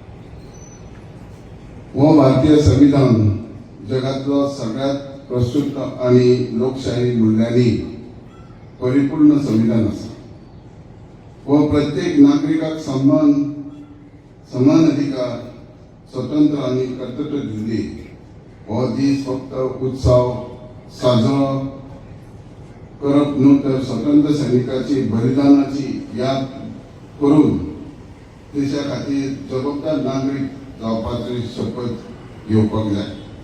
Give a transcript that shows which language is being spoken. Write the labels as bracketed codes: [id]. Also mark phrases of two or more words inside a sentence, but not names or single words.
[kok] वो भारतीय संविधान जगातलो सगळ्यात प्रस्तुत आणि लोकशाही मूल्यांनी परिपूर्ण संविधान असा. व प्रत्येक नागरिकाक समान अधिकार, स्वतंत्र आणि कर्तव्य दिली. हो दीस फक्त उत्सव साजरो करप न्हू तर स्वतंत्र सैनिकांची बलिदानाची याद करून देशा खातीर जबाबदार नागरीक जावपाची शपथ घेवपाक जाय.